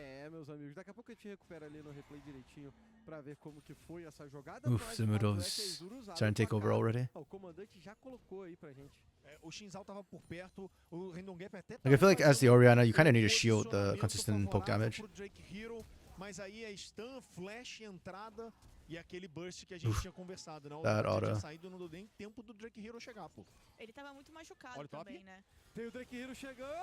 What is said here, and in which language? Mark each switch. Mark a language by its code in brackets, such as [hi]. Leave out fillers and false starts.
[pt] Meus amigos, daqui a pouco a gente recupera ali no replay direitinho para ver como que foi essa jogada. [en] Oof, Zamudo's trying to take over already. [pt] O comandante já colocou aí pra gente. O Shinzal tava por perto, o Random Gap até. [en] Like I feel like as the Orianna, you kind of need to shield the consistent poke damage. [pt] Mas aí é stun, flash, entrada e aquele burst que a gente tinha conversado, né? [en] That auto. [pt] Saído não deu nem tempo do Drake Hero chegar, pô. Ele tava muito machucado também, né? Tem o Drake Hero chegando.